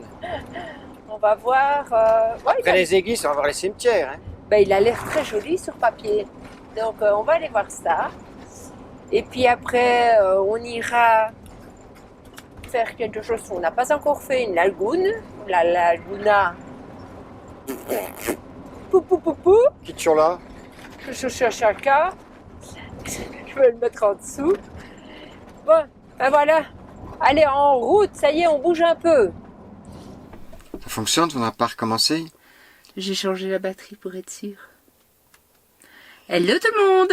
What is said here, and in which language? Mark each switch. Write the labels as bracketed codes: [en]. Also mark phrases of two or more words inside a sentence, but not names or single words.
[fr] On va voir. Ouais, Après les églises, on va voir les cimetières. Hein. ben, il a l'air très joli sur papier. Donc, on va aller voir ça. Et puis après, on ira faire quelque chose qu'on n'a pas encore fait, une lagune. La laguna. Pou pou pou pou. Kichola. Chaka. Je vais le mettre en dessous. Bon, ben voilà. Allez, en route, ça y est, on bouge un peu. Ça fonctionne, on n'a pas recommencé. J'ai changé la batterie pour être sûr. Hello tout le monde!